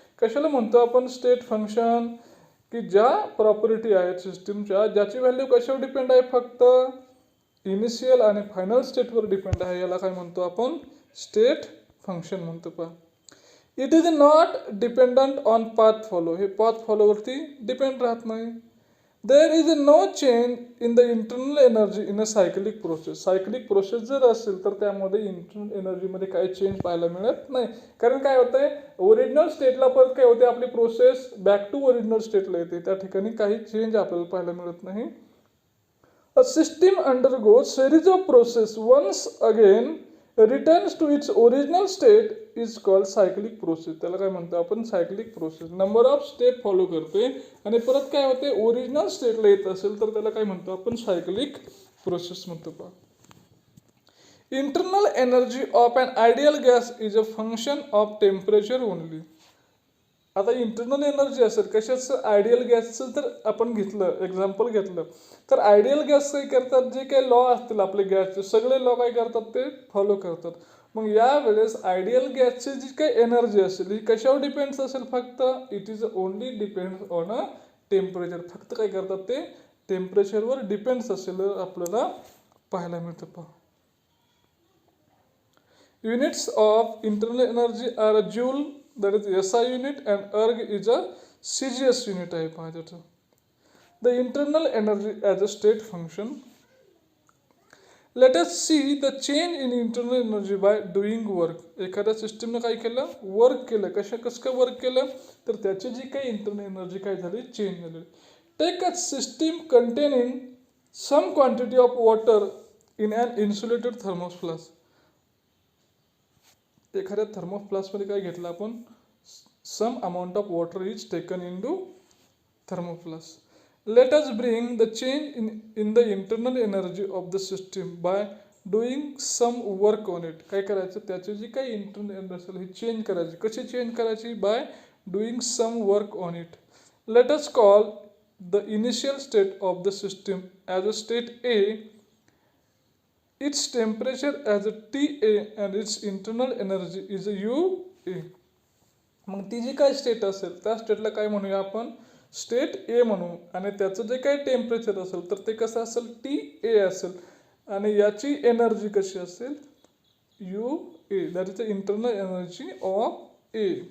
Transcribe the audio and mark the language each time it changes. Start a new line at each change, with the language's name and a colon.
Marathi: कशाला म्हणतो आपण स्टेट फंक्शन की ज्या प्रॉपर्टी आहेत सिस्टीमच्या ज्याची व्हॅल्यू कशावर डिपेंड आहे फक्त इनिशियल आणि फायनल स्टेटवर डिपेंड आहे याला काय म्हणतो आपण स्टेट फंक्शन म्हणतो.
English: पहा it is not dependent on path follow.
Marathi: हे पाथ फॉलोवरती डिपेंड राहत नाही.
English: There is no change in the internal energy in a cyclic process.
Marathi: Cyclic process जर असेल तर त्यामध्ये इंटरनल एनर्जीमध्ये काही चेंज पाहायला मिळत नाही. कारण काय होतंय ओरिजिनल स्टेटला परत काय होते आपली प्रोसेस बॅक टू ओरिजिनल स्टेटला येते. त्या ठिकाणी काही चेंज आपल्याला पाहायला मिळत नाही.
English: A system undergoes series of process once again returns to its original state is called cyclic process.
Marathi: त्याला काय म्हणतो आपण cyclic process. Number of step follow करते आणि परत काय होते ओरिजिनल स्टेटला येत असेल तर त्याला काय म्हणतो आपण सायक्लिक प्रोसेस म्हणतो.
English: पहा internal energy of an ideal gas is a function of temperature only.
Marathi: आता इंटरनल एनर्जी असेल कशाचं आयडियल गॅसचं जर आपण घेतलं एक्झाम्पल घेतलं तर आयडियल गॅस काय करतात जे काही लॉ असतील आपले गॅसचे सगळे लॉ काय करतात ते फॉलो करतात. मग यावेळेस आयडियल गॅसची जी काही एनर्जी असेल ही कशावर डिपेंड्स असेल फक्त
English: It is only depends on a temperature.
Marathi: फक्त काय करतात ते टेम्परेचरवर डिपेंड्स असलेलं आपल्याला पाहायला मिळतं.
English: पहा, units of internal energy are joule, that is SI unit, and erg is a CGS unit आहे.
Marathi: पहा त्याचं
English: The internal energy as a state function. Let us see the change in internal energy by doing work.
Marathi: एखाद्या सिस्टीमनं काय केलं, work केलं. कसं काय वर्क केलं, तर त्याची जी काही इंटरनल एनर्जी काय झाली, चेंज झाली.
English: Take a system containing some quantity of water in an insulated thermoflask.
Marathi: एखाद्या थर्मोफ्लास्कमध्ये काय घेतलं आपण,
English: Some amount of water is taken in to thermoflask. Let us bring the change in the internal energy of the system by doing some work on it.
Marathi: काय करायचं, त्याची जी काही internal energy असेल ही change करायची. कशी चेंज करायची,
English: By doing some work on it. Let us call the initial state of the system as a state A, its temperature as a TA and its internal energy is a UA.
Marathi: मग ती जी काय state असेल त्या स्टेटला काय म्हणूया आपण, state A म्हणू. आणि त्याचं जे काही टेम्परेचर असेल तर ते कसं असेल, TA असेल. आणि याची एनर्जी कशी असेल, UA,
English: That is the internal energy of A.